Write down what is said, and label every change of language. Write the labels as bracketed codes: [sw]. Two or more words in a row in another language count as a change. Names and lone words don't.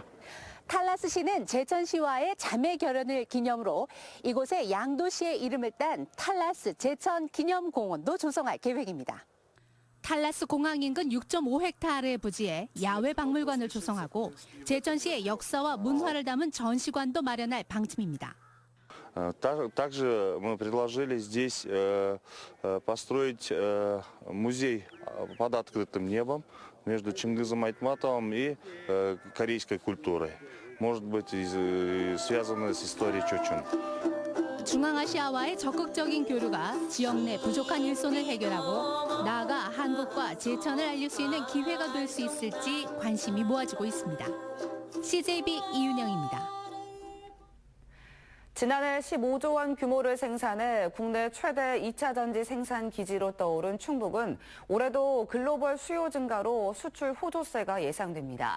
[ko] 탈라스시는 제천시와의 자매 결연을 기념으로 이곳에 양도시의 이름을 딴 탈라스 제천 기념공원도 조성할 계획입니다. 탈라스 공항 인근 6.5헥타르의 부지에 야외 박물관을 조성하고 제천시의 역사와 문화를 담은 전시관도 마련할 방침입니다. [ru] Также мы предложили здесь построить музей под открытым небом между Чингизом Айтматовым и корейской культурой. Может быть, связанной с историей Чочун. [ko] 중앙아시아와의 적극적인 교류가 지역 내 부족한 일손을 해결하고 나아가 한국과 제천을 알릴 수 있는 기회가 될 수 있을지 관심이 모아지고 있습니다. CJB 이윤영입니다. 지난해 15조 원 규모를 생산해 국내 최대 2차 전지 생산 기지로 떠오른 충북은 올해도 글로벌 수요 증가로 수출 호조세가 예상됩니다.